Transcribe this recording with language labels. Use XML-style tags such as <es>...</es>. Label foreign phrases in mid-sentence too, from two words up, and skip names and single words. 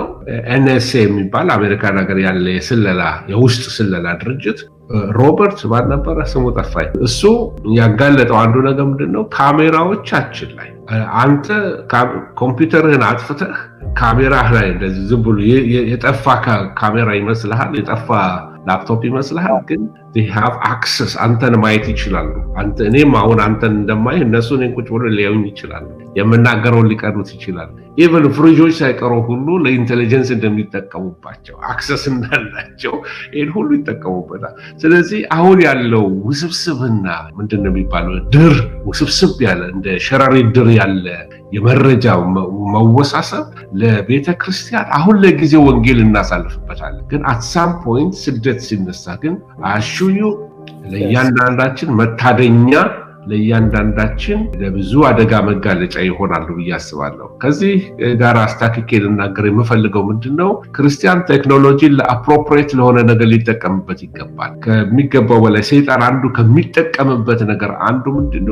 <am>NSA የሚባል አሜሪካን ሀገር ያለ የስለላ የውስጥ ስለላ ድርጅት ሮበርት ማን ነበረ ስሙ ጠፋኝ። እሱ ያጋለጠው አንዱ ነገር ምንድነው? ካሜራዎቻችን ላይ አንተ ኮምፒውተርህን አጥፍተህ ካሜራህ ላይ እንደዚህ ዝም ብሎ የጠፋ ካሜራ ይመስልሃል፣ የጠፋ ላፕቶፕ ይመስልሃል፣ ግን</am> <en>they have access</en> <am>አንተን ማየት ይችላሉ። እኔም አሁን አንተን እንደማይ እነሱ እኔን ቁጭ ብሎ ሊያዩኝ ይችላሉ። የምናገረውን ሊቀዱት ይችላሉ።</am> <en>even fridges</en> <am>ሳይቀሩ ሁሉ ለኢንቴሊጀንስ እንደሚጠቀሙባቸው አክሰስ እንዳላቸው ይሄን ሁሉ ይጠቀሙበታል። ስለዚህ አሁን ያለው ውስብስብና ምንድነው የሚባለው ድር ውስብስብ ያለ እንደ ሸረሪት ድር ያለ የመረጃ መወሳሰብ ለቤተ ክርስቲያን አሁን ለጊዜው ወንጌል እናሳልፍበታለን። ግን</am> <en>at some point</en> <am>ስደት ሲነሳ ግን አሹዩ ለእያንዳንዳችን መታደኛ ለእያንዳንዳችን ለብዙ አደጋ መጋለጫ ይሆናሉ ብዬ አስባለሁ። ከዚህ ጋር አስታክኬ ልናገር የምፈልገው ምንድነው? ክርስቲያን ቴክኖሎጂን ለአፕሮፕሪየት ለሆነ ነገር ሊጠቀምበት ይገባል። ከሚገባው በላይ ሰይጣን አንዱ ከሚጠቀምበት ነገር አንዱ ምንድነው?</am>